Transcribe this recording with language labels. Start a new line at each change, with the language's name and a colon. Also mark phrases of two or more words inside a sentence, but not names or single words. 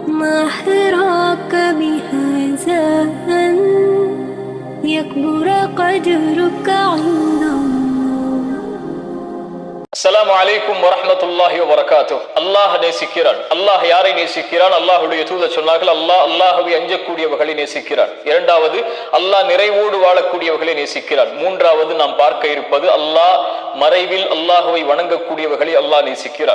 Arabic: ما حراك بهذا أن يكبر قدرك عند الله. السلام عليكم ورحمة الله وبركاته.
Tamil: அல்லாஹ் நேசிக்கிறான். அல்லாஹ் யாரை நேசிக்கிறான்? அல்லாஹ்வுடைய தூதர் சொன்னார்கள், அல்லாஹ்வை அஞ்சக்கூடியவர்களை நேசிக்கிறான். இரண்டாவது, அல்லாஹ் நிறைவோடு வாழக்கூடியவர்களை நேசிக்கிறான். மூன்றாவது, நாம் பார்க்க இருப்பது, அல்லாஹ் மறைவில் அல்லாஹ்வை வணங்கக்கூடியவர்களை அல்லாஹ் நேசிக்கிறான்.